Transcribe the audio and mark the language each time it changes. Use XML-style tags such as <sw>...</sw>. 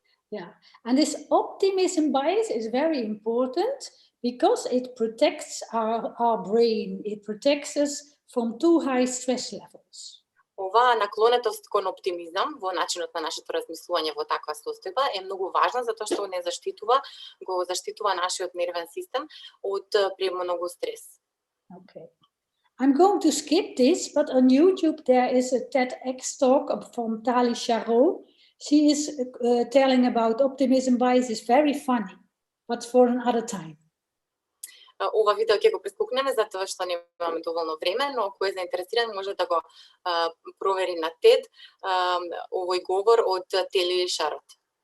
<en>Yeah, and this optimism bias is very important because it protects our brain. It protects us from too high stress levels.</en> <mk>Оваа наклонетост кон оптимизам во начинот на нашето размислување во таква состојба е многу важна затоа што го заштитува нашиот нервен систем од премногу стрес.</mk> <en>Okay. I'm going to skip this, but on YouTube there is a TEDx talk from Tali Charo. She is telling about optimism bias. Is very funny, but for another time.</en> <mk>Ова видео ќе го прескокнеме затоа што немаме доволно време, но ако е заинтересиран може да го провери на TED овој говор од Тали Шарот.</mk>